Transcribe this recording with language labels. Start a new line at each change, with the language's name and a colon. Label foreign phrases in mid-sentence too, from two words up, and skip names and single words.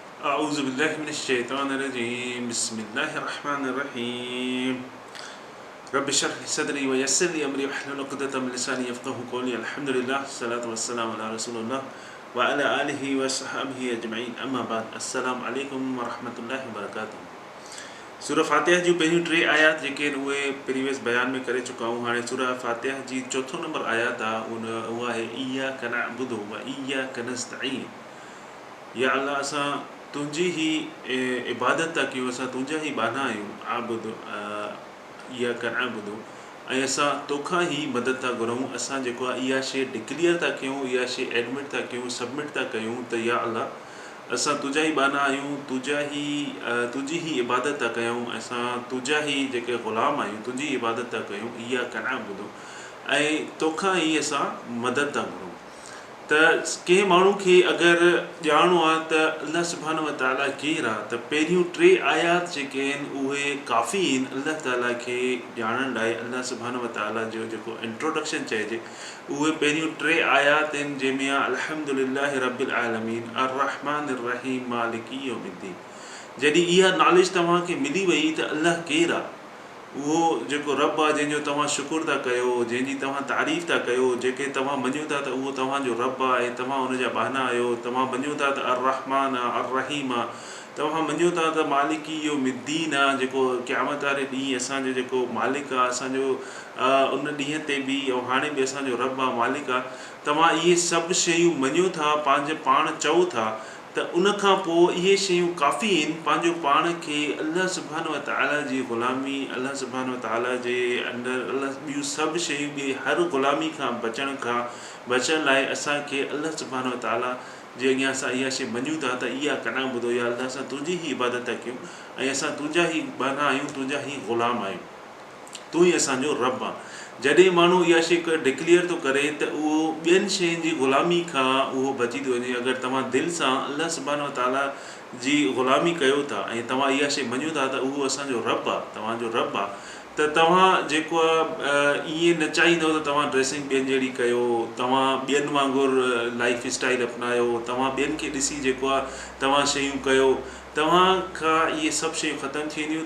Arabic: أعوذ بالله من الشيطان الرجيم بسم الله الرحمن الرحيم رب اشرح لي صدري ويسر لي أمري واحلل عقدة من لساني يفقهوا قولي الحمد لله والصلاة والسلام على رسول الله وعلى آله وصحبه أجمعين أما بعد السلام عليكم ورحمة الله وبركاته
Sindhi: सूरह फातिहा जी पहिरियों टे आयात जेके उहे प्रीवियस बयान में करे चुका हूं। हाणे सूरह फातिहा जी चौथो नंबर आयात आहे उहा आहे
Arabic: إياك نعبد وإياك نستعين. يا الله
Sindhi: असां तुंहिंजी ई इबादत था कयूं, असां तुंहिंजा ई बाना आहियूं। आबुदु
Arabic: إياك نعبد
Sindhi: ऐं असां तोखां ई मदद था घुरूं। असां जेको आहे इहा शइ डिक्लेयर था कयूं, इहा शइ एडमिट था कयूं, सबमिट था कयूं त
Arabic: يا الله
Sindhi: असां तुंहिंजा ई बाना आहियूं, तुंहिंजी ई इबादत था कयूं, असां तुंहिंजा ई जेके ग़ुलाम आहियूं, तुंहिंजी इबादत था कयूं।
Arabic: إياك نعبد
Sindhi: ऐं तोखां ई असां मदद था घुरूं। त कंहिं माण्हू खे अगरि ॼाणो आहे त
Arabic: الله سبحانه وتعالى
Sindhi: केरु आहे त पहिरियूं टे आयात जेके आहिनि उहे काफ़ी आहिनि अल्लाह ताला खे ॼाणण लाइ।
Arabic: الله سبحانه وتعالى
Sindhi: जो जेको इंट्रोडक्शन चइजे उहे पहिरियूं टे आयात आहिनि, जंहिंमें आहे
Arabic: الحمد لله رب العالمين الرحمن الرحيم مالك يوم الدين.
Sindhi: जॾहिं इहा नॉलेज तव्हांखे मिली वई त अल्लाह केरु आहे, उहो जेको रब आहे जंहिंजो तव्हां शुकुर था कयो, जंहिंजी तव्हां तारीफ़ था कयो, जेके तव्हां मञो था त उहो तव्हांजो रब आहे ऐं तव्हां उनजा बहाना आहियो, तव्हां मञो था त अर्रहमान आहे, अर्रहीम आहे, तव्हां मञो था त
Arabic: مالك يوم الدين
Sindhi: आहे, जेको क़यामत वारे ॾींहुं असांजो जेको मालिक आहे, असांजो उन ॾींहं ते बि ऐं हाणे बि असांजो रब आहे, मालिक आहे। तव्हां इहे सभु शयूं मञो था, पंहिंजे पाण चओ था त उनखां पोइ इहे शयूं काफ़ी आहिनि पंहिंजो पाण खे
Arabic: الله سبحانه وتعالى
Sindhi: जी ग़ुलामी,
Arabic: الله سبحانه وتعالى
Sindhi: जे अंदरि अल्लाह ॿियूं सभु शयूं ॿी हर ग़ुलामी खां बचण लाइ असांखे
Arabic: الله سبحانه وتعالى
Sindhi: जे अॻियां असां इहा शइ मञूं था त
Arabic: إياك نعبد يا الله
Sindhi: असां तुंहिंजी ई इबादत था कयूं ऐं असां तुंहिंजा ई बाना आहियूं, तुंहिंजा ई ग़ुलाम आहियूं, तूं ई असांजो रब आहे। जॾहिं माण्हू इहा शइ डिक्लेयर थो करे त उहो ॿियनि शयुनि जी ग़ुलामी खां उहो बची थो वञे। अगरि तव्हां दिलि सां
Arabic: الله سبحانه وتعالى
Sindhi: जी ग़ुलामी कयो था ऐं तव्हां इहा शइ मञो था त उहो असांजो रब आहे, तव्हांजो रब आहे, त तव्हां जेको आहे ईअं न चाहींदव त तव्हां ड्रेसिंग ॿियनि जहिड़ी कयो, तव्हां ॿियनि वांगुरु
English: life style
Sindhi: अपनायो, तव्हां ॿियनि खे ॾिसी जेको आहे तव्हां शयूं कयो, तव्हां खां इहे सभु शयूं ख़तमु थी वेंदियूं।